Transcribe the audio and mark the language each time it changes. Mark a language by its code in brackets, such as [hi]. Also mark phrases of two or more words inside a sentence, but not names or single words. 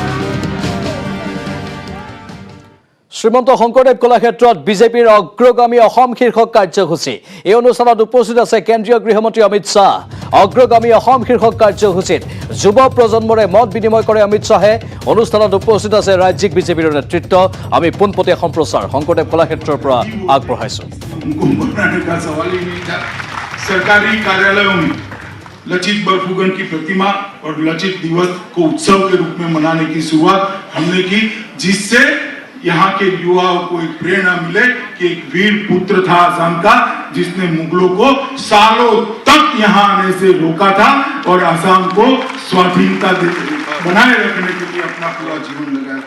[as] শ্ৰীমন্ত শংকৰদেৱ কলাক্ষেত্ৰত বিজেপিৰ অগ্ৰগামী অসম শীৰ্ষক কাৰ্যসূচী। এই অনুষ্ঠানত উপস্থিত আছে কেন্দ্ৰীয় গৃহমন্ত্ৰী অমিত শ্বাহ। অগ্ৰগামী অসম শীৰ্ষক কাৰ্যসূচীত যুৱ প্ৰজন্মৰে মত বিনিময় কৰে অমিত শ্বাহে। অনুষ্ঠানত উপস্থিত আছে ৰাজ্যিক বিজেপিৰ নেতৃত্ব। আমি পোনপটীয়া সম্প্ৰচাৰ শংকৰদেৱ কলাক্ষেত্ৰৰ পৰা আগবঢ়াইছোঁ। [hi] सरकारी कार्यालयों में लचित बरफुकन की प्रतिमा और लचित दिवस को उत्सव के रूप में मनाने की शुरुआत हमने की, जिससे यहाँ के युवाओं को एक प्रेरणा मिले कि एक वीर पुत्र था आसाम का, जिसने मुगलों को सालों तक यहाँ आने से रोका था और आसाम को स्वाधीनता बनाए रखने के लिए अपना पूरा जीवन लगाया।